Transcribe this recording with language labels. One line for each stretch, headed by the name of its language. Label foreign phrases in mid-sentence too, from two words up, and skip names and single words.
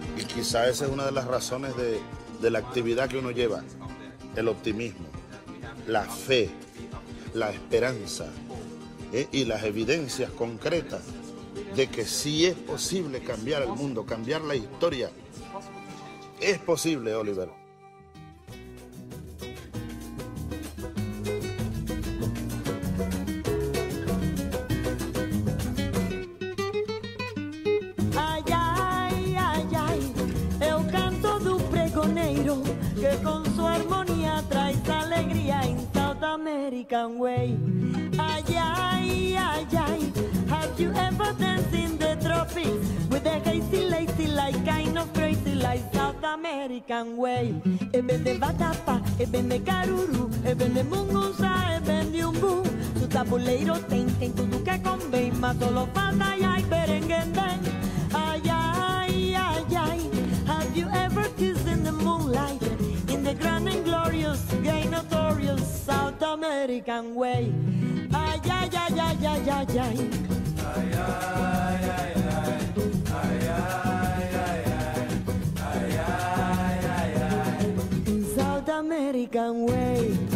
Spanish: quizá esa es una de las razones de la actividad que uno lleva, el optimismo, la fe, la esperanza y las evidencias concretas de que sí es posible cambiar el mundo, cambiar la historia. Es posible, Oliver. Ai, ai, ai, ai,
Portuguese: é o canto do pregoneiro que com sua harmonia traz alegria em South American Way. Ai, ai, ai, ai,
English: have you ever danced in the tropics with a hazy, lazy, like kind of crazy, like South American Way?
Portuguese: E vende vatapa, e vende caruru, e vende mungunza, e vende umbu. Su tabuleiro tem tudo que convém, mas solo falta ai, ai, berenguendem. Ay, ay, ay, ay,
English: have you ever kissed in the moonlight, in the grand and glorious, gay notorious South American Way? Ay, ay, ay, ay, ay, ay, ay. Ay, ay, ay, ay. Ay, ay, ay, ay. Ay, ay, ay, ay. South American Way.